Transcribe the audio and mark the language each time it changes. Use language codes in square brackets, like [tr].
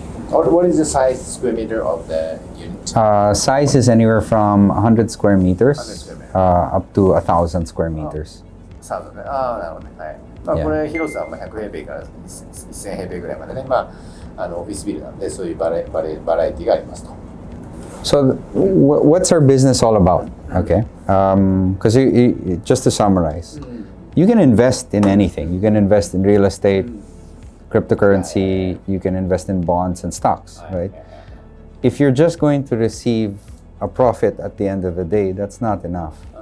[en] What is the size square meter of the unit? Size is anywhere from 100 square meters, 100 square meters. Up to 1,000 square meters. [ja] なるほどね。なるほどね。はい。これ広さは100平米から1000平米ぐらいまでね。オフィスビルなんでそういうバラエティがありますと。 [en] So what's our business all about? Okay. Because just to summarize, you can invest in anything. You can invest in real estate, cryptocurrency, you can invest in bonds and stocks, right? If you're just going to receive a profit at the end of the day, that's not enough.